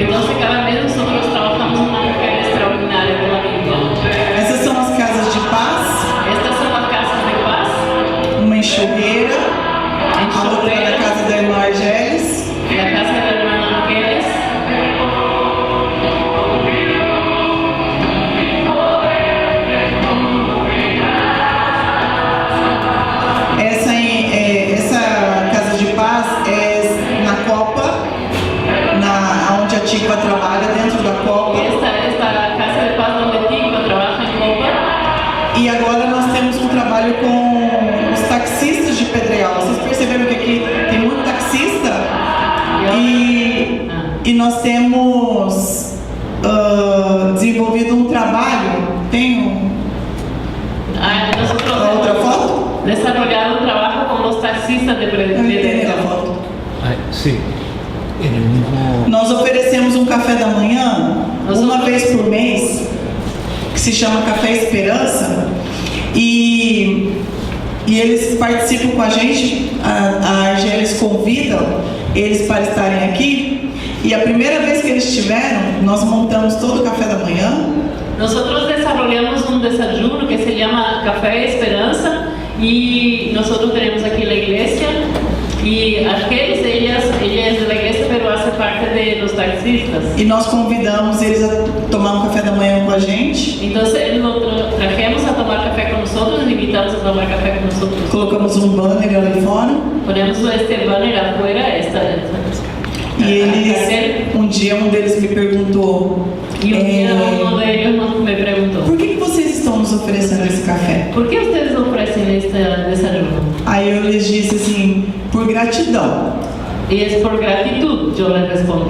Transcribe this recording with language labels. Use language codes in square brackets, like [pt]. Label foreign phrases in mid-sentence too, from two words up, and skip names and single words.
[es] Entonces cada vez nosotros trabajamos una mujer extraordinaria de la Biblia. [pt] Essas são as casas de paz, [es] Estas son las casas de paz. [pt] uma enxurreira, a outra é a casa da irmã Argeles. [es] La casa de la hermana Ángeles. [pt] Essa casa de paz é na Copa, onde a Tigua trabalha, dentro da Copa. [es] Esta casa de paz donde Tigua trabaja en Copa. [pt] E agora nós temos um trabalho com os taxistas de Pedregal. Vocês perceberam que aqui tem muito taxista? E nós temos desenvolvido um trabalho. Tem [es] Nosotros [pt] a outra foto? [es] desarrollado un trabajo con los taxistas de [pt] Eu entendi a [es] Pedregal. [pt] foto. [es] Sí, en el mismo... [pt] Nós oferecemos um café da manhã uma vez por mês, que se chama Café Esperança, e eles participam com a gente. A Argeles convida eles para estarem aqui, e a primeira vez que eles estiveram, nós montamos todo o café da manhã. [es] Nosotros desarrollamos un desayuno que se llama Café Esperanza y nosotros tenemos aquí la iglesia y Argeles, ella es de la iglesia pero hace parte de los taxistas. [pt] E nós convidamos eles a tomar um café da manhã com a gente. [es] Entonces lo trajimos a tomar café con nosotros, le invitamos a tomar café con nosotros. [pt] Colocamos um banner ali fora. [es] Ponemos este banner afuera, [pt] E eles, um dia um deles me perguntou, [es] y un día uno de ellos me preguntó, [pt] por que vocês estão nos oferecendo esse café? [es] ¿por qué ustedes ofrecen este desayuno? [pt] Aí eu lhes disse assim, por gratidão, [es] Y es por gratitud, yo les respondí.